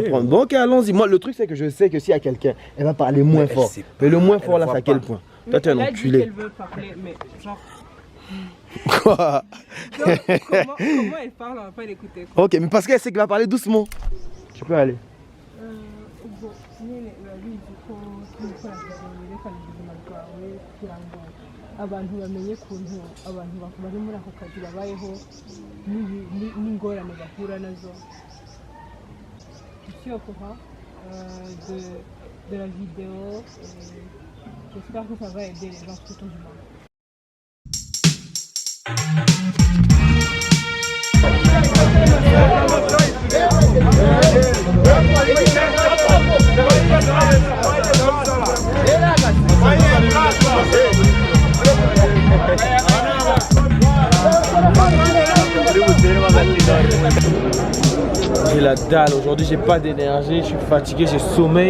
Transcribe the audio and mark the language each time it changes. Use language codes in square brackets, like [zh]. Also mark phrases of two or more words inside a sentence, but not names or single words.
[fr] écouter. prendre. Bon ok allons-y. Moi le truc c'est que je sais que s'il y a quelqu'un, elle va parler moins elle fort. sait pas. Mais le moins Elle fort là voit c'est à quel pas. point? Toi t'es un Elle a dit enculé. qu'elle veut parler, mais genre. Quoi? Genre, comment elle parle, on va pas l'écouter. Quoi. Ok mais parce qu'elle sait qu'elle va parler doucement. Tu peux aller. [rw] Ubwo nyine urabizi ko gukora reka ubuzima bwawe kugira ngo abantu bamenye ukuntu abantu bari muri ako kazi babayeho n'ingorane bahura nazo. [fr] Je suis au courant de la vidéo. J'espère que ça va aider les gens tout au long. J'ai la dalle, aujourd'hui j'ai pas d'énergie, je suis fatigué, j'ai sommeil.